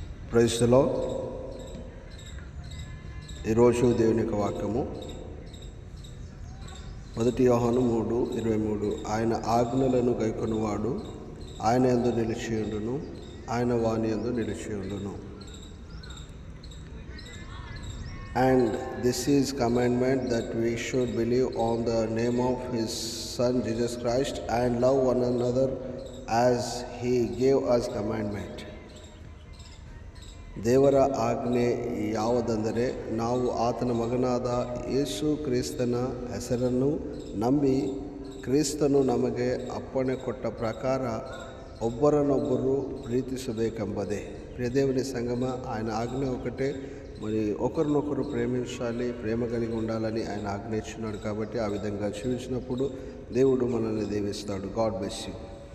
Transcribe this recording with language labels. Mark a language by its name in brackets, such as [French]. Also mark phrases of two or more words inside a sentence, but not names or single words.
[English] Praise the Lord. [Telugu] ఈరోజు దేవుని యొక్క వాక్యము 1 యోహాను 3:23. ఆయన ఆజ్ఞలను గైకొనువాడు ఆయన యందు నిలిచియుండును, ఆయన వాని యందు నిలిచియుండును. [English] And this is commandment, that we should believe on the name of his Son Jesus Christ and love one another as he gave us commandment. [Kannada] ದೇವರ ಆಜ್ಞೆ ಯಾವುದೆಂದರೆ, ನಾವು ಆತನ ಮಗನಾದ ಯೇಸು ಕ್ರಿಸ್ತನ ಹೆಸರನ್ನು ನಂಬಿ ಕ್ರಿಸ್ತನು ನಮಗೆ ಅಪ್ಪಣೆ ಕೊಟ್ಟ ಪ್ರಕಾರ ಒಬ್ಬರನ್ನೊಬ್ಬರು ప్రీతిಸಬೇಕೆಂಬುದೇ. [Telugu] ప్రియదేవుని సంగమ, ఆయన ఆజ్ఞ ఒకటే. మరి ఒకరినొకరు ప్రేమించాలి, ప్రేమ కలిగి ఉండాలని ఆయన ఆజ్ఞ ఇచ్చినాడు. కాబట్టి ఆ విధంగా జీవించినప్పుడు దేవుడు మనల్ని దీవిస్తాడు. [English] God bless you.